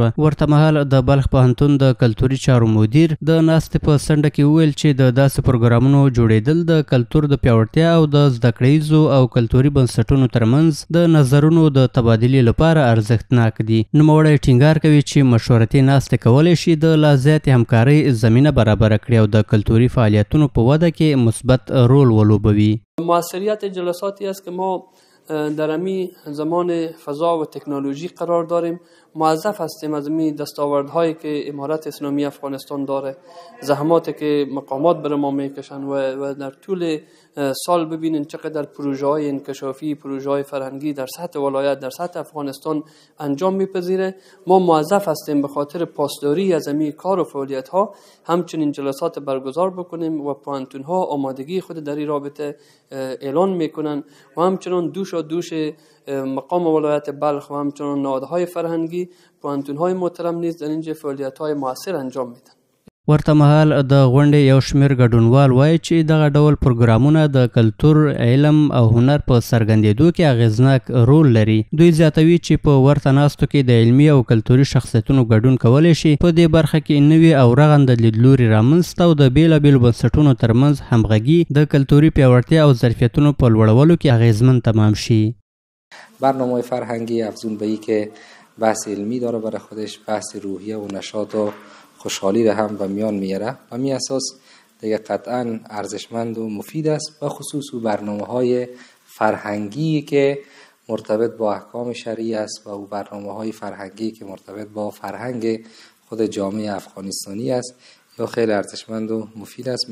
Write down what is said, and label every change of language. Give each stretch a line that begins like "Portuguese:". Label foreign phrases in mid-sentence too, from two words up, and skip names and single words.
Pashto: ورته مهال د بلخ پوهنتون د کلتوري چارو مدیر د ناستې په څنډه کې وویل چې د داسې پروګرامونو جوړېدل د کلتور د پیاوړتیا او د زده کړیزو او کلتوري بنسټونو ترمنځ د نظرونو د تبادلې لپاره ارزښتناک دي. نوموړی ټینګار کوي چې مشورتي ناستې کولی شي د لا زیاتې همکارۍ زمینه برابره کړي او د کلتوري فعالیتونو په وده کې مثبت رول ولوبوي.
Persian: موثریت جلساتی است که ما در امی زمان فضا و تکنولوژی قرار داریم. موظف هستیم از امی دستاوردهایی که امارت اسلامی افغانستان داره، زحماتی که مقامات بر ما میکشن و در طول سال ببینین چقدر پروژه های انکشافی، پروژه های فرهنگی در سطح ولایت، در سطح افغانستان انجام میپذیره. ما موظف هستیم به خاطر پاسداری از امی کار و فعالیت ها همچنین جلسات برگزار بکنیم و پوهنتون ها آمادگی خود در این رابطه اعلان میکنن و همچنان دوش مقام ولایت بلخ و همچنان نهادهای فرهنگی پوهنتون‌های محترم نیز در اینجا فعالیت‌های موثر انجام میدن.
Pashto: ورته مهال د غونډې یو شمېر ګډونوال وایي چې دغه ډول پروګرامونه د کلتور، علم او هنر په څرګندېدو کې اغېزناک رول لري. دوی زیاتوي چې په ورته ناستو کې د علمي او کلتوري شخصیتونو ګډون کولی شي په دې برخه کې نوي او رغنده لیدلوري رامنځته او د بیلابیلو بنسټونو ترمنځ همغږي د کلتوري پیاوړتیا او ظرفیتونو په لوړولو کې اغېزمن تمام شي.
Persian: برنامه فرهنگی افزون به ای که بحث علمی داره برای خودش، بحث روحیه و نشاط و خوشحالی را هم به میان میاره. و می اساس دیگه قطعا ارزشمند و مفید است، و خصوص برنامه های فرهنگی که مرتبط با احکام شرعی است و برنامه های فرهنگی که مرتبط با فرهنگ خود جامعه افغانستانی است یا خیلی ارزشمند و مفید است.